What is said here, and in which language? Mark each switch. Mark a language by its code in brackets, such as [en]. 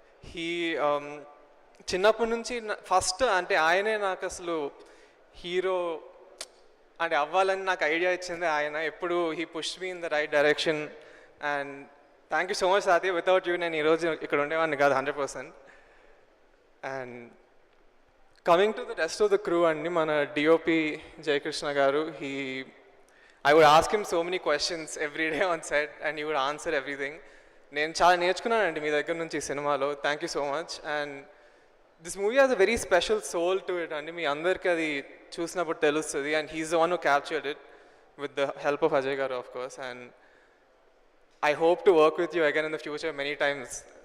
[te] He చిన్నప్పటి నుంచి first అంటే ఆయనే నాకు అసలు హీరో అంటే అవ్వాలని నాకు ఐడియా ఇచ్చింది ఆయన. [en] ఎప్పుడు he push me in the right direction. And thank you so much తాతయ్య. Without you [te] నేను ఈరోజు ఇక్కడ ఉండేవాడిని కాదు [en] 100%. And coming to the rest of the crew అండి, మన DOP Jayakrishna గారు. I would ask him so many questions every day on set and he would answer everything. [te] నేను చాలా నేర్చుకున్నానండి మీ దగ్గర నుంచి ఈ సినిమాలో. [en] Thank you so much. And this movie has a very special soul to it అండి. [te] మీ అందరికీ అది చూసినప్పుడు తెలుస్తుంది. [en] And he's the one who captured it with the help of Ajay గారు of course. And I hope to work with you again in the future many times.